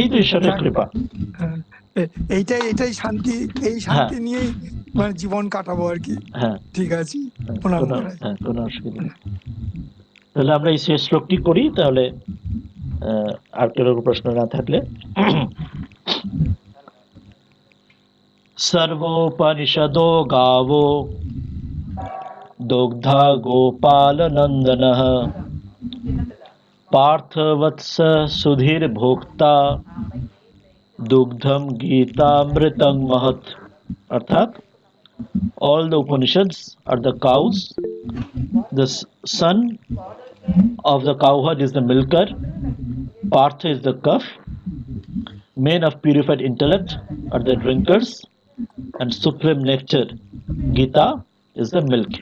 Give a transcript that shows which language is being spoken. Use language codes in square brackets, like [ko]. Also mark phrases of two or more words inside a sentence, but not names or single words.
[bn] এটাই তো ঈশ্বরের যাক, কৃপা। হ্যাঁ, এইটাই এইটাই শান্তি, এই হ্যাঁ, শান্তি নিয়েই মানে জীবন কাটাবো আর কি। হ্যাঁ, ঠিক আছে, হ্যাঁ, প্রণাম কোনো, করাই। হ্যাঁ, কোনো অসুবিধা নেই। তাহলে আমরা এই শেষ শ্লোকটি করি তাহলে, আর কেউ প্রশ্ন না থাকলে। [sa] सर्वोपनिषदो गावो दुग्धा गोपालनन्दनः पार्थवत्स सुधीर्भोक्ता दुग्धम गीतामृतं महत्। [en] अर्थात all the Upanishads are the cows, the son of the cowherd is the milker, Partha is the calf, men of purified intellect are the drinkers, and supreme nectar, Gita, is the milk.